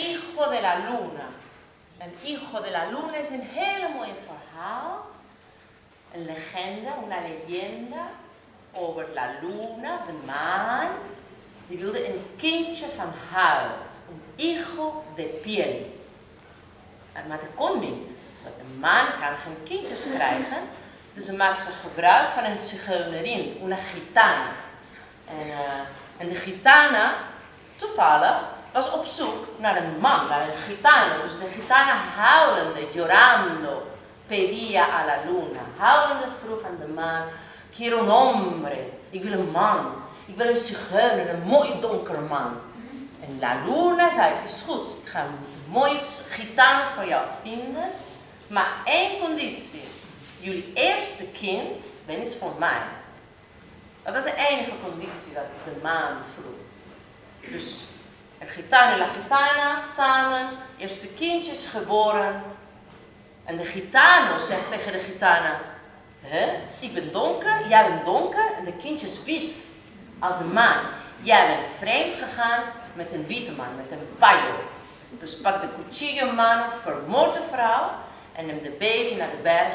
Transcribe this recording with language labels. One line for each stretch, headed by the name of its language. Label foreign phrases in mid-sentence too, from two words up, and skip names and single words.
Spanish: hijo de la luna.
Dutch: Een
Spanish: hijo de la luna
Dutch: is een hele mooie verhaal. Een legende,
Spanish: una leyenda over la luna,
Dutch: de maan. Die wilde een kindje van hout, een
Spanish: hijo de piel.
Dutch: Maar dat kon niet, want de maan kan geen kindjes krijgen. Dus ze maakte gebruik van een zigeunerin,
Spanish: una gitana.
Dutch: En de gitana, toevallig, was op zoek naar een man, naar een gitano. Dus de gitana huilende,
Spanish: llorando, pedía a la luna.
Dutch: Huilende vroeg aan de maan,
Spanish: quiero un hombre,
Dutch: ik wil een man. Ik wil een zigeuner, een mooi donker man. En
Spanish: la luna
Dutch: zei, is goed, ik ga een mooi gitano voor jou vinden. Maar één conditie, jullie eerste kind, dat is voor mij. Dat was de enige conditie dat de maan vroeg. Dus
Spanish: el gitano
Dutch: en
Spanish: la gitana
Dutch: samen, eerste kindjes geboren. En de gitano zegt tegen de gitana, ik ben donker, jij bent donker en de kindje is wit. Als een maan. Jij bent vreemd gegaan met een witte man, met een payo. Dus pak de
Spanish: cuchillo mano,
Dutch: vermoord de vrouw en neem de baby naar de berg.